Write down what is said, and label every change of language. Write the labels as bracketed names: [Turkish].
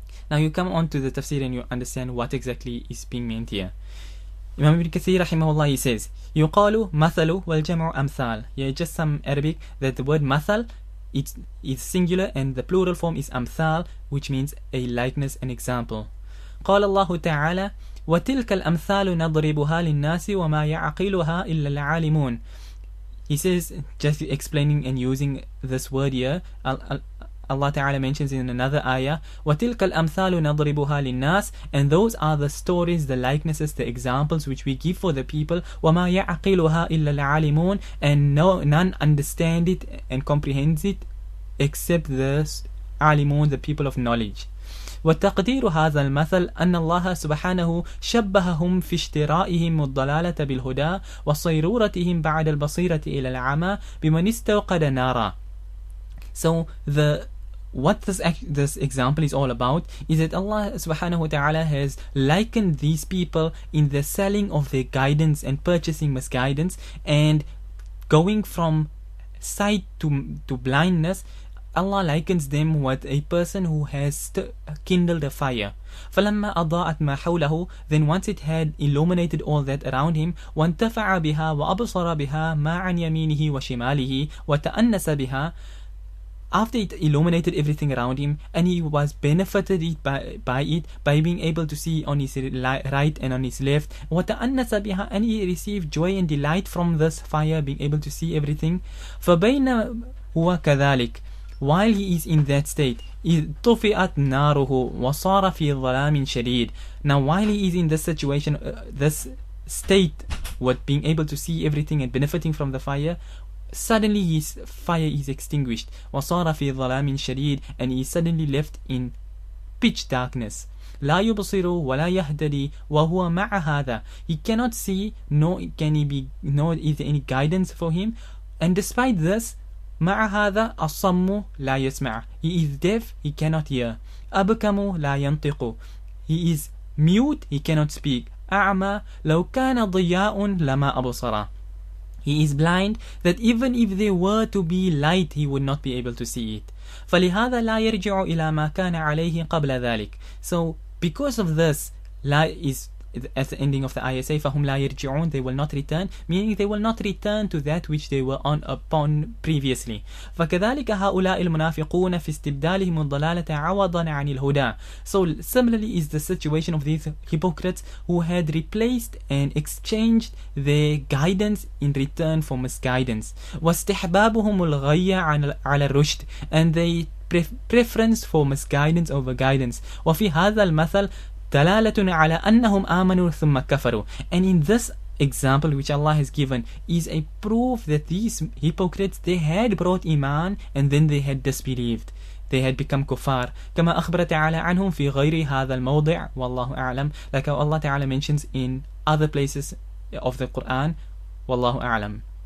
[English] Now you come on to the tafsir and you understand what exactly is being meant here. Imam Ibn Kathir rahimahullah, he says, [Arabic] يقال مثل والجمع أمثال. [English] Yeah, just some Arabic that the word مثل, it's singular and the plural form is أمثال, which means a likeness, an example. [Arabic] قال الله تعالى وتلك الأمثال نضربها للناس وما يعقلها إلا العالمون. [English] He says, just explaining and using this word here, Allah Ta'ala mentions in another ayah, [Arabic] وَتِلْكَ الْأَمْثَالُ نَضْرِبُهَا لِلنَّاسِ, [English] and those are the stories, the likenesses, the examples which we give for the people. [Arabic] وَمَا يَعْقِلُهَا إِلَّا الْعَالِمُونَ, [English] and none understand it and comprehends it except the alimun, the people of knowledge. [Arabic] وتقدير هذا المثل أن الله سبحانه شبههم في اشترائهم الضلالة بالهدى وصيرورتهم بعد البصيرة إلى العمى بمن استوقد نارا. [English] So what this example is all about is that Allah subhanahu wa ta'ala has likened these people in the selling of their guidance and purchasing misguidance and going from sight to blindness. Allah likens them with a person who has kindled a fire. [Arabic] فَلَمَّا أَضَاءَتْ مَا حَوْلَهُ, [English] then once it had illuminated all that around him, [Arabic] وَانْتَفَعَ بِهَا وَأَبْصَرَ بِهَا مَا عَنْ يَمِينِهِ وَشِمَالِهِ وَتَأَنَّسَ بِهَا, [English] after it illuminated everything around him and he was benefited by being able to see on his right and on his left, [Arabic] وَتَأَنَّسَ بِهَا, [English] and he received joy and delight from this fire, being able to see everything. [Arabic] فَبَيْنَ هُوَ كَذَلِكَ, while he is in that state, طُفِئَتْ نَارُهُ وَصَارَ فِي ظَلَامٍ شَدِيدٍ. [English] Now while he is in this situation, this state with being able to see everything and benefiting from the fire, suddenly his fire is extinguished. [Arabic] وَصَارَ فِي ظَلَامٍ شَدِيدٍ, [English] and he is suddenly left in pitch darkness. [Arabic] لا يبصر ولا يهتدي وهو مع هذا. [English] He cannot see, nor is there any guidance for him, and despite this, [Arabic] مع هذا الصم لا يسمع. [English] He is deaf, he cannot hear. [Arabic] أبكم لا ينطق. [English] He is mute, he cannot speak. [Arabic] أعمى لو كان ضياء لما أبصر. [English] He is blind, that even if there were to be light, he would not be able to see it. [Arabic] فلهذا لا يرجع إلى ما كان عليه قبل ذلك. [English] So because of this, لا is at the ending of the ayah say [Arabic] فهم لا يرجعون, [English] they will not return, meaning they will not return to that which they were upon previously. [Arabic] فكذلك هؤلاء المنافقون في استبدالهم الضلالة عوضا عن الهدى. [English] So similarly is the situation of these hypocrites who had replaced and exchanged their guidance in return for misguidance. [Arabic] واستحبابهم الغي على الرشد, [English] and they preference for misguidance over guidance. [Arabic] وفي هذا المثل دلالة على أنهم آمنوا ثم كفروا. [English] And in this example which Allah has given is a proof that these hypocrites, they had brought iman and then they had disbelieved. They had become kuffar. [Arabic] كما أخبر تعالى عنهم في غير هذا الموضع والله أعلم, [English] like how Allah Ta'ala mentions in other places of the Quran. Wallahu a'lam.